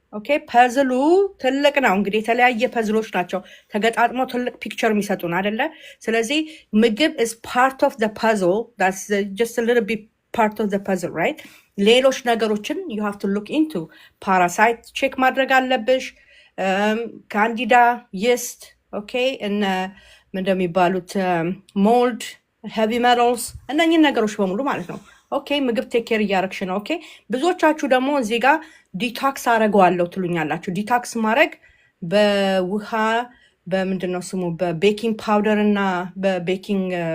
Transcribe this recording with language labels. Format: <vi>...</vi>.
<am>ኦኬ ፐዝሉ ትልቅ ነው። እንግዲህ የተለያየ ፐዝሎች ናቸው ተገጣጥመው ትልቅ ፒክቸር የሚሰጡን አይደለ? ስለዚህ ምግብ</am> <en>is part of the puzzle. that's just a little bit part of the puzzle, right?</en> <am>ሌሎች ነገሮችን</am> <en>you have to look into.</en> <am>ፓራሳይት ቼክ ማድረግ አለብሽ። ካንዲዳ ይስት ኦኬ እነ እንደሚባሉት ሞልድ ሄቪ ሜታልስ እነኝን ነገሮች በሙሉ ማለት ነው። ኦኬ ምግብ ቴክ ኬር እያረግሽ ነው። ኦኬ ብዙዎቻችሁ ደግሞ እዚህ ጋር ዲቶክስ አረገዋለሁ ትሉኛላችሁ። ዲቶክስ ማድረግ በውሃ በምንድነው ስሙ በቤኪንግ ፓውደር እና በቤኪንግ</am>